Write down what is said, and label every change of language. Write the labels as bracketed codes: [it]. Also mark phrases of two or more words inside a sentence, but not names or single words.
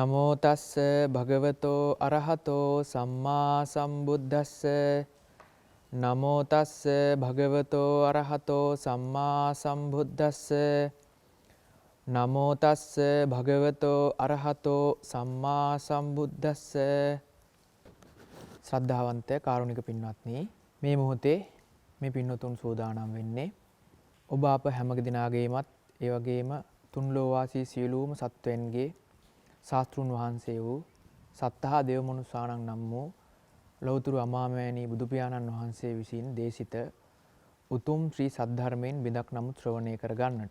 [pi] නමෝ තස්ස භගවතෝ අරහතෝ සම්මා සම්බුද්දස්ස නමෝ තස්ස භගවතෝ අරහතෝ සම්මා සම්බුද්දස්ස නමෝ තස්ස භගවතෝ අරහතෝ සම්මා සම්බුද්දස්ස. [si] ශ්‍රද්ධාවන්ත කාරුණික පින්වත්නි, මේ මොහොතේ මේ පින්වතුන් සෝදානම් වෙන්නේ ඔබ අප හැම දිනාගේමත් ඒ වගේම තුන් ලෝවාසී සියලුම සත්වයන්ගේ ශාස්ත්‍රුන් වහන්සේ වූ [pi] සත්තහා දේවමනුස්සාණන් [si] නම් වූ ලෞතර අමාමෑණී බුදු පියාණන් වහන්සේ විසින් දේශිත උතුම් ශ්‍රී සද්ධර්මයෙන් බිඳක් නමුත් ශ්‍රවණය කර ගන්නට.